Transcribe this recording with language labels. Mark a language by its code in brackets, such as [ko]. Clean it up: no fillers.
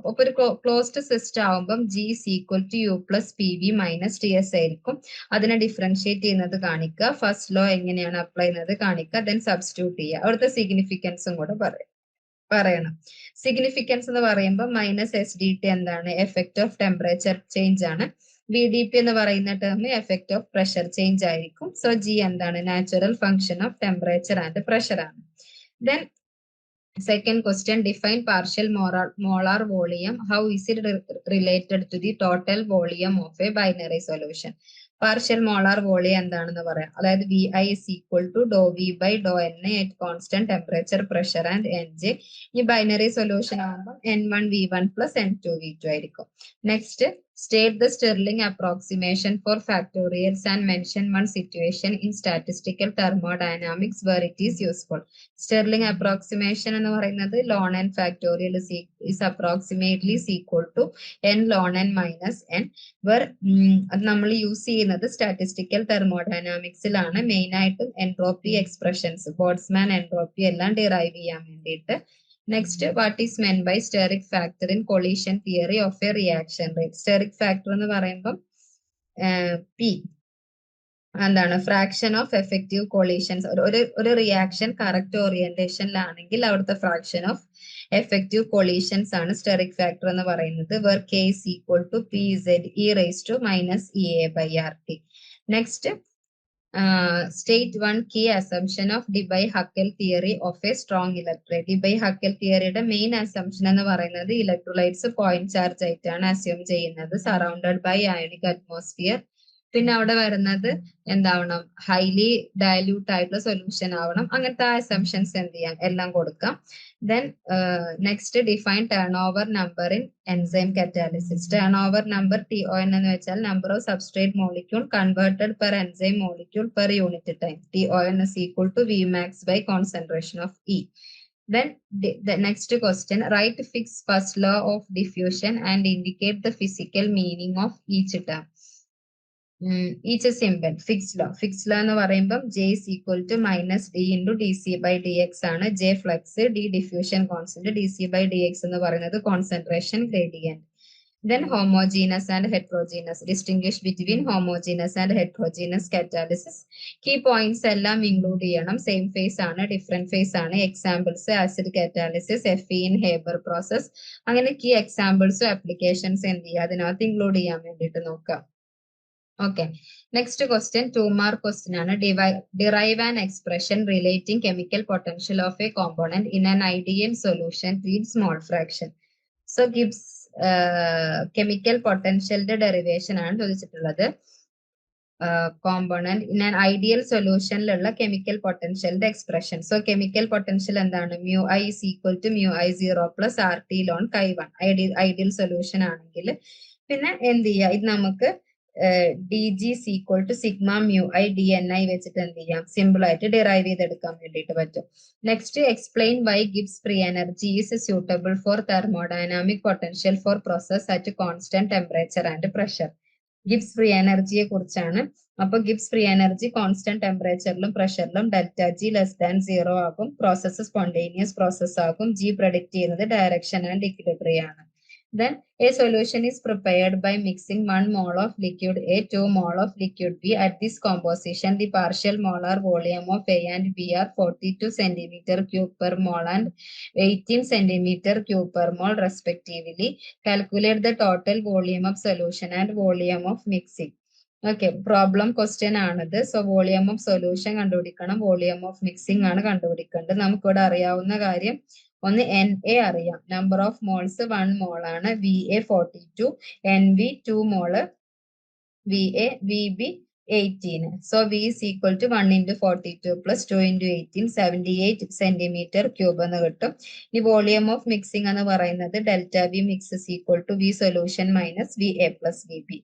[ml] അപ്പൊ ഒരു closed system ആവുമ്പം [en] G is equal to U plus PV minus TS [ml] ആയിരിക്കും. അതിനെ ഡിഫറൻഷിയേറ്റ് ചെയ്യുന്നത് കാണിക്കുക. ഫസ്റ്റ് ലോ എങ്ങനെയാണ് അപ്ലൈ ചെയ്യുന്നത് കാണിക്കുക. ദെൻ സബ്സ്റ്റിറ്റ്യൂട്ട് ചെയ്യുക. അവിടുത്തെ സിഗ്നിഫിക്കൻസും കൂടെ പറയണം. സിഗ്നിഫിക്കൻസ് എന്ന് പറയുമ്പോൾ -SDT എന്താണ്, എഫക്ട് ഓഫ് ടെമ്പറേച്ചർ ചേഞ്ച് ആണ്. VDP എന്ന് പറയുന്ന term effect of pressure change ആയിരിക്കും. സോ G എന്താണ്, natural function of temperature and pressure ആണ്. [en] Then second question, define partial molar volume. How is it related to the total volume of a binary solution? [ml] Partial molar volume എന്താണെന്ന് പറയാം. [en] അതായത് VI is equal to dou V by dou NA at constant temperature, pressure and NJ. [ml] ഈ binary solution ആകുമ്പോൾ N1V1 plus N2V2 ആയിരിക്കും. [en] Next, state the Stirling approximation for factorials and mention one situation in statistical thermodynamics where it is useful. [ml] Stirling approximation എന്ന് പറയുന്നത് [en] ln n factorial is approximately equal to n ln n minus n, [ml] where അത് നമ്മൾ use ചെയ്യുന്നത് statistical തെർമോഡൈനാമിക്സിലാണ്. Main ആയിട്ടും entropy expressions, Boltzmann entropy എല്ലാം derive ചെയ്യാൻ വേണ്ടിയിട്ട്. [en] Next, what is meant by steric factor in collision theory of a reaction rate. [ml] Steric factor എന്ന് പറയുമ്പോൾ P എന്താണ്, ഫ്രാക്ഷൻ ഓഫ് എഫക്റ്റീവ് കൊളീഷൻസ്. ഒരു റിയാക്ഷൻ കറക്റ്റ് ഓറിയന്റേഷനിലാണെങ്കിൽ അവിടുത്തെ ഫ്രാക്ഷൻ ഓഫ് എഫക്റ്റീവ് കൊളീഷൻസ് ആണ് steric factor എന്ന് പറയുന്നത്. [en] Where K is equal to PZ e raised to minus EA by RT. Next, state one key assumption of Debye-Huckel theory of a strong electrolyte. [ml] Debye-Huckel theoryയുടെ main assumption എന്ന് പറയുന്നത് electrolytes point charge ആയിട്ടാണ് assume ചെയ്യുന്നത്, surrounded by ionic atmosphere. പിന്നെ അവിടെ വരുന്നത് എന്താവണം, highly dilute ആയിട്ടുള്ള solution ആവണം. അങ്ങനത്തെ ആ അസംഷൻസ് എന്ത് ചെയ്യാം, എല്ലാം കൊടുക്കാം. Then next, [en] Define turn over number in enzyme catalysis. Turn over number TON എന്ന് വെച്ചാൽ number of substrate molecule converted per enzyme molecule per unit time. TON is equal to Vmax by concentration of E. Then the next question, write Fick's first law of diffusion and indicate the physical meaning of each term. Each symbol, Fick's law എന്ന് പറയുമ്പോൾ J is equal to minus D into dC by dx ആണ്. J flux, D diffusion constant, dC by dx എന്ന് പറയുന്നത് concentration gradient. Then homogeneous and heterogeneous. Distinguish between homogeneous and heterogeneous catalysis. [ml] Key points എല്ലാം include ചെയ്യണം. Same phase ആണ്, different phase ആണ്. [en] Examples, acid catalysis, Fe in Haber process. [ml] അങ്ങനെ key examples applications എന്ത് ചെയ്യുക, അതിനകത്ത് include ചെയ്യാൻ വേണ്ടിയിട്ട് നോക്കാം. [en] Okay, next question, 2 mark question ആണ്. Derive an expression relating chemical potential of a component in an ideal solution to its mole fraction. [ml] So Gibbs chemical potential derivation ആണ് ചോദിച്ചിട്ടുള്ളത്. Component in an ideal സൊല്യൂഷനിലുള്ള chemical പൊട്ടൻഷ്യലിന്റെ expression. So chemical potential എന്താണ്, [en] μI is equal to μI0 plus RT ln chi1 [ml] ideal solution ആണെങ്കിൽ. പിന്നെ എന്ത് ചെയ്യുക, ഇത് നമുക്ക് D G is equal to sigma mu I D N I വെച്ചിട്ട് എന്ത് ചെയ്യാം, സിമ്പിൾ ആയിട്ട് ഡിറൈവ് ചെയ്തെടുക്കാൻ വേണ്ടിയിട്ട് പറ്റും. [en] Next explain why Gibbs free energy is suitable for thermodynamic potential for process at constant temperature and pressure. [ml] Gibbs free എനർജിയെ കുറിച്ചാണ്. അപ്പൊ Gibbs free energy constant ടെമ്പറേച്ചറിലും പ്രഷറിലും delta G <0 ആകും. പ്രോസസ് സ്പോണ്ടേനിയസ് പ്രോസസ് ആകും. G predict ചെയ്യുന്നത് direction and equilibrium ആണ്. [en] Then a solution is prepared by mixing 1 mole of liquid A, 2 mole of liquid B. At this composition, the partial molar volume of A and B are 42 centimeter cube per mole and 18 centimeter cube per mole respectively. Calculate the total volume of solution and volume of mixing. Okay, problem question ആണത്. [ml] So volume of solution കണ്ടുപിടിക്കണം, volume of mixing ആണ് കണ്ടുപിടിക്കേണ്ടത്. നമുക്കിവിടെ അറിയാവുന്ന കാര്യം ഒന്ന് N A അറിയാം, number of moles 1 മോൾ ആണ്, വി എ 42, എൻ ബി 2 മോള്, V A V B 18. So we [en] is equal to 1 into 42 plus 2 into 18, [ml] 78 centimeter cube എന്ന് കിട്ടും. ഈ വോളിയം ഓഫ് മിക്സിംഗ് എന്ന് പറയുന്നത് delta V mix is equal to V solution minus V A plus V B.